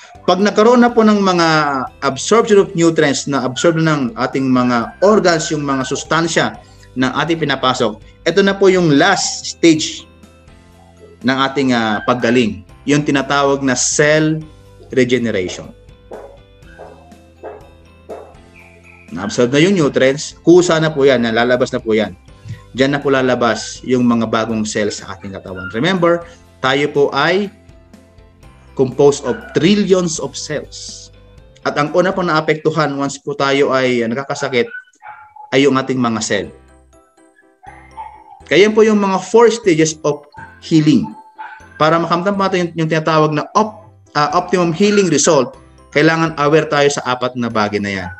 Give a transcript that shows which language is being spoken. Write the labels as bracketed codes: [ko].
[tl] Pag nagkaroon na po ng mga [en] absorption of nutrients [tl] na absorb na ng ating mga organs, yung mga sustansya na ating pinapasok, ito na po yung last stage ng ating paggaling, yung tinatawag na cell regeneration. Na-absorb na yung nutrients, kusa na po yan, lalabas na po yan. Diyan na po lalabas yung mga bagong cells sa ating katawan. [en] Remember, [tl] tayo po ay [en] composed of trillions of cells. [tl] At ang una po naapektuhan once po tayo ay nakakasakit ay yung ating mga cell. Kaya po yung mga 4 stages of healing. Para makamtan po natin yung tinatawag na optimum healing result, kailangan aware tayo sa 4 na bagay na yan.